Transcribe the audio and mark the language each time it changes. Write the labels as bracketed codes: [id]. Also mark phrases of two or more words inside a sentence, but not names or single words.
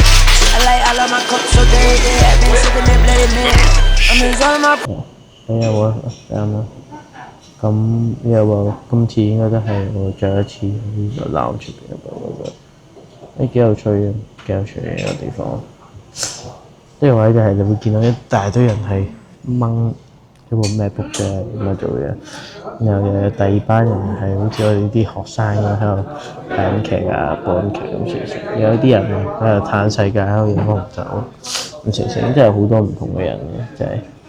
[en] I like all of my cups so dirty. I've been sipping that bloody milk. I'm in all of my. [yue] 有啊，啱啦。咁又話今次應該都係我最後一次喺個 lounge 出邊我覺得幾有趣嘅，幾有趣嘅一個地方。呢個位就係你會見到一大堆人係掹一部 MacBook 嘅咁樣做嘢，然後又有第二班人係好似我哋啲學生咁喺度睇劇啊、播劇咁成成，有啲人喺度嘆世界，喺度飲紅酒咁成成，真係好多唔同嘅人嘅，真係。